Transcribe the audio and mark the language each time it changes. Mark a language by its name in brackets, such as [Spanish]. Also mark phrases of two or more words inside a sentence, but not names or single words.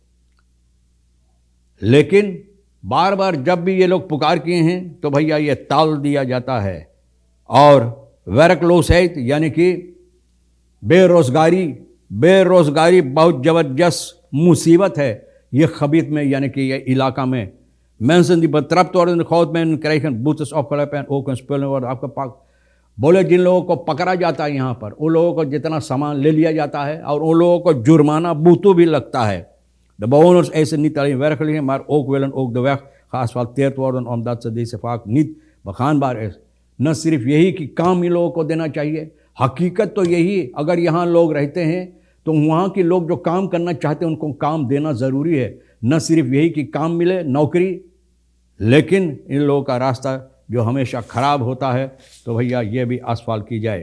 [Caribbean Hindustani] लेकिन बार बार जब भी ये लोग पुकार किए हैं तो भैया ये टाल दिया जाता है। और वेरकलोसैत यानी कि बेरोज़गारी बहुत ज़बरदस्त मुसीबत है ये खबीत में, यानी कि ये इलाका में। [Dutch] mensen die betrapt worden in de goudmijnen krijgen boetes opgelegd en ook een spullen worden afgepakt। [Caribbean Hindustani] बोले जिन लोगों को पकड़ा जाता है यहाँ पर, उन लोगों को जितना सामान ले लिया जाता है और उन लोगों को जुर्माना boete भी लगता है। [Dutch] De bewoners eisen niet alleen werkgelegenheid, maar ook willen ook de weg geasfalteerd worden omdat ze deze vaak niet begaanbaar is। [Caribbean Hindustani] न सिर्फ यही कि काम इन लोगों को देना चाहिए, हकीकत तो यही, अगर यहाँ लोग रहते हैं तो वहाँ के लोग जो काम करना चाहते हैं उनको काम देना ज़रूरी है। न सिर्फ यही कि काम मिले, नौकरी, लेकिन इन लोगों का रास्ता जो हमेशा ख़राब होता है तो भैया ये भी आसफाल्ट की जाए।